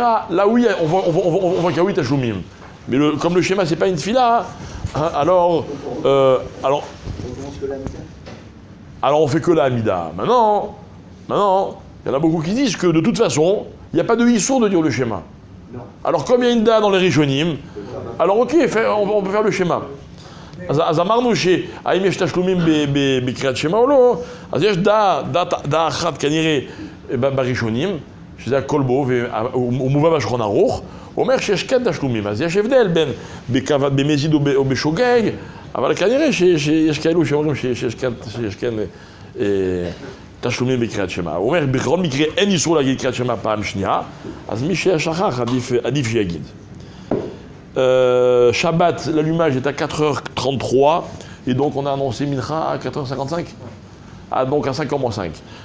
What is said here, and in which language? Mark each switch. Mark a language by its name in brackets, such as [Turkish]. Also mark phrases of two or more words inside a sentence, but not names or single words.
[French] Là oui, on voit qu'il y a oui tachloumim. Mais comme le schéma c'est pas une tefila, alors on fait que la Hamida. Maintenant, il y en a beaucoup qui disent que de toute façon, il n'y a pas de issour de dire le schéma. Non. Alors comme il y a une da dans les Rishonim, alors ok, on peut faire le schéma. [Hebrew] אז אמרנו שהאם יש תשלומים בקריאת שמע או לא, אז יש דעה אחת כנראה בראשונים, שזה הכל בו, והוא מובא בשולחן ערוך, הוא אומר שיש כן תשלומים, אז יש הבדל בין במזיד או בשוגג, אבל כנראה שיש כאלו שאומרים שיש כן תשלומים בקריאת שמע. הוא אומר, בכל מקרה אין איסור להגיד קריאת שמע פעם שנייה, אז מי ששכח עדיף שיגיד. [French] Shabbat, l'allumage est à 4h33 et donc on a annoncé Mincha à 4h55. Ah, donc à 5h moins 5.